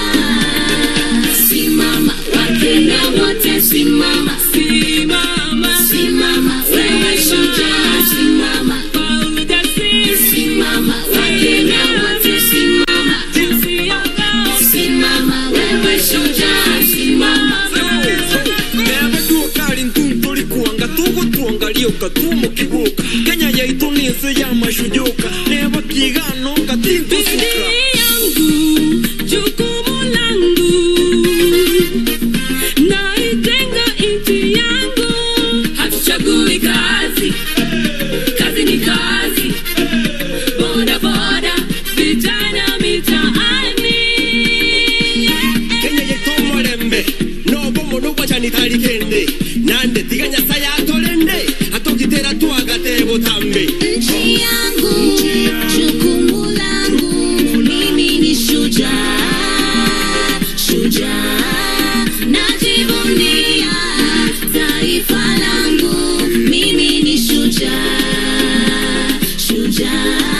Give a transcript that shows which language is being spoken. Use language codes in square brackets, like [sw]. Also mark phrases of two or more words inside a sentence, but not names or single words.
[sw] Simama, Wakenya wote simama. Simama, simama, wewe shujaa, simama. Simama, Wakenya wote simama. Simama, wewe shujaa, simama. [guz] Katumo kibuka Kenya yaito nise ya mashujoka neba kigano katinto suka [sw] yangu, jukumu langu, naitenga nchi yangu. Hatuchagui kazi, kazi ni kazi. Boda boda, vijana mitaani. [guz] Kenya yaito morembe no bomo no wachani talikende nande tiganya saya tolende atokitera tuagate botambe. [sw] Nchi yangu, jukumu langu, mimi ni shujaa, shujaa. Najivunia taifa langu, mimi ni shujaa, shujaa.